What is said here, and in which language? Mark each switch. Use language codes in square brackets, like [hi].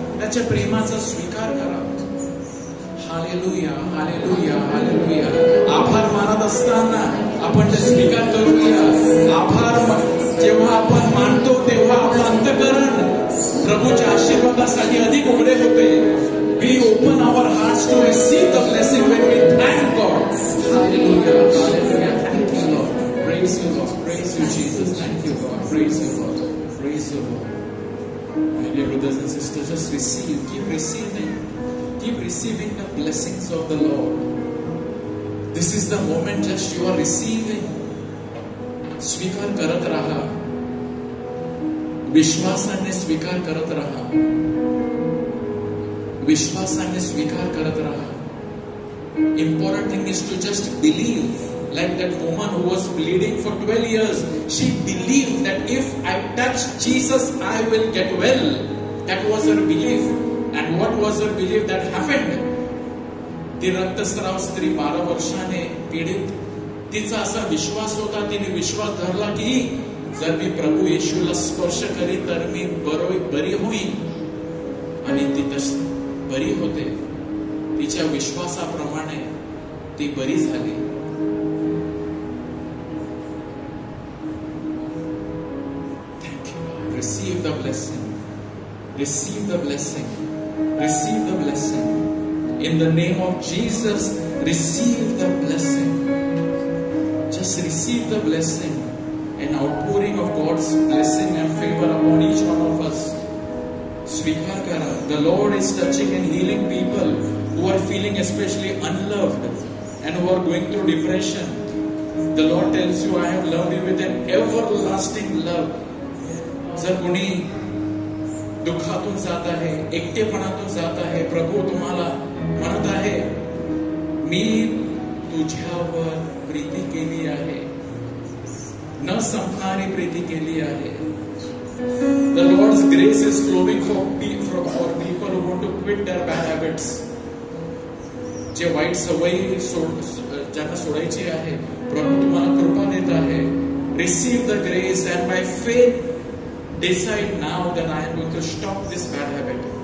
[mr] त्याच्या प्रेमाचा स्वीकार करा. Hallelujah, hallelujah, hallelujah. आभार मानत असताना आपण ते स्वीकार करूया. आभार जेव्हा आपण मानतो तेव्हा आपलं अंतःकरण प्रभूच्या आशीर्वादासाठी अधिक उघडे होते. [en] We open our hearts to receive the blessing when we thank God. Hallelujah, hallelujah. Thank you, Lord. Praise you, Lord. Praise you, Jesus. Thank you, God. Praise you, Lord. Praise you, Lord. My dear brothers and sisters, just receive. Keep receiving. Keep receiving the blessings of the Lord. This is the moment just you are receiving. [mr] स्वीकार करत रहा. विश्वासाने स्वीकार करत रहा. विश्वासाने स्वीकार करत रहा. [en] Important thing is to just believe. Like that woman who was bleeding for 12 years, she believed that if I touch Jesus, I will get well. That was her belief. And what was her belief that happened? [mr] ती रक्तस्राव स्त्री 12 वर्षाने पीडित. तिचा असा विश्वास होता, तिने विश्वास धरला की जर मी प्रभू येशूला स्पर्श करी तर मी बरी होईल. आणि ती बरी होते. तिच्या विश्वासाप्रमाणे ती बरी झाली. [en] Thank you. Receive the blessing. Receive the blessing. Receive the blessing. In the name of Jesus, receive the blessing. Just receive the blessing. An outpouring of God's blessing and favor upon each one of us. [mr] Svikar kara. [en] The Lord is touching and healing people who are feeling especially unloved and who are going through depression. The Lord tells you, I have loved you with an everlasting love. [mr] जर कोणी दुःखातून जात आहे, एकटेपणातून जात आहे, प्रभू तुम्हाला म्हणत आहे, मी तुझ्यावर प्रीती केली आहे, न संपणारी प्रीती केली आहे. [en] The Lord's grace is flowing for people who want to quit their bad habits. [mr] जे वाईट सवयी ज्यांना सोडायची आहे, प्रभू तुम्हाला कृपा देत आहे. [en] Receive the grace and by faith decide now that I am going to stop this bad habit.